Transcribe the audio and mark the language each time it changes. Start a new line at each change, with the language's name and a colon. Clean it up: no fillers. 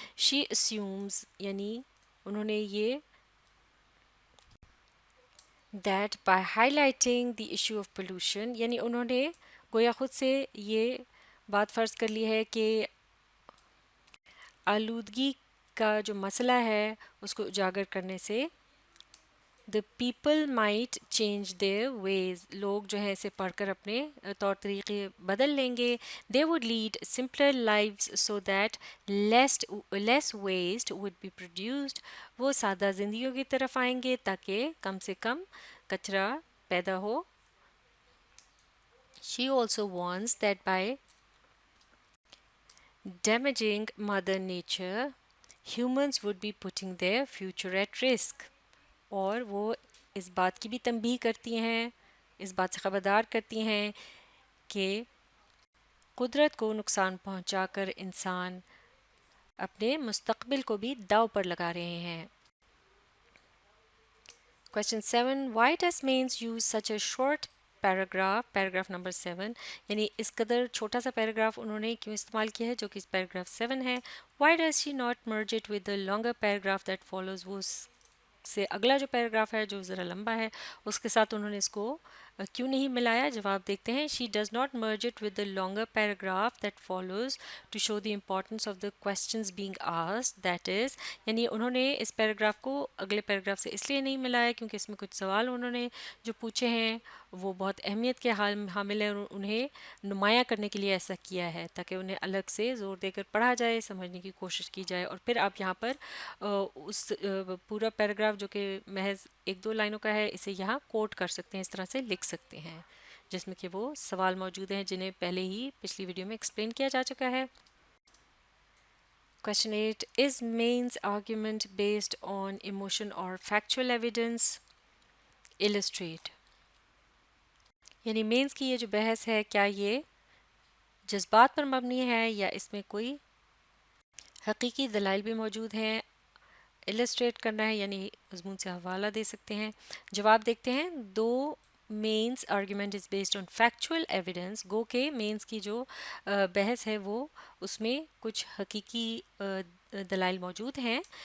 English: she assumes,
Hindi: यानी उन्होंने ये
English: that by highlighting the issue of pollution,
Hindi: यानी उन्होंने गोया खुद से ये बात फ़र्ज़ कर ली है कि आलूदगी का जो मसला है उसको उजागर करने से
English: the people might change their ways,
Hindi: लोग जो है इसे पढ़कर अपने तौर तरीके बदल लेंगे.
English: They would lead simpler lives so that less waste would be produced.
Hindi: वो सादा ज़िंदगियों की तरफ आएंगे ताकि कम से कम कचरा पैदा हो.
English: She also warns that by damaging Mother Nature, humans would be putting their future at risk.
Hindi: और वो इस बात की भी तंबीह करती हैं, इस बात से ख़बरदार करती हैं कि कुदरत को नुकसान पहुंचाकर इंसान अपने मुस्तकबिल को भी दाव पर लगा रहे हैं.
English: Question 7. Why does Mains use such a short paragraph number 7,
Hindi: यानी इस कदर छोटा सा पैराग्राफ उन्होंने क्यों इस्तेमाल किया है जो कि पैराग्राफ 7 है.
English: Why does she not merge it with the longer paragraph that follows?
Hindi: वो से अगला जो पैराग्राफ है जो ज़रा लंबा है उसके साथ उन्होंने इसको क्यों नहीं मिलाया. जवाब देखते हैं.
English: she does not merge it with the longer paragraph that follows to show the importance of the questions being asked, that is,
Hindi: यानी उन्होंने इस पैराग्राफ को अगले पैराग्राफ से इसलिए नहीं मिलाया क्योंकि इसमें कुछ सवाल उन्होंने जो पूछे हैं वो बहुत अहमियत के हामिल हैं, उन्हें नुमाया करने के लिए ऐसा किया है ताकि उन्हें अलग से ज़ोर देकर पढ़ा जाए, समझने की कोशिश की जाए. और फिर आप यहाँ पर उस पूरा पैराग्राफ जो कि महज 1-2 लाइनों का है इसे यहाँ कोट कर सकते हैं, इस तरह से लिख सकते हैं जिसमें कि वो सवाल मौजूद हैं जिन्हें पहले ही पिछली वीडियो में एक्सप्लेन किया जा चुका है.
English: Question 8. Is Main's argument based on emotion or factual evidence? Illustrate.
Hindi: यानी मेंस की ये जो बहस है क्या ये जज्बात पर मबनी है या इसमें कोई हकीकी दलाइल भी मौजूद हैं. इलस्ट्रेट करना है यानी मज़मून से हवाला दे सकते हैं. जवाब देखते हैं.
English: दो men's argument is based on factual evidence,
Hindi: गो के मेंस की जो बहस है वो उसमें कुछ हकीकी दलाइल मौजूद हैं.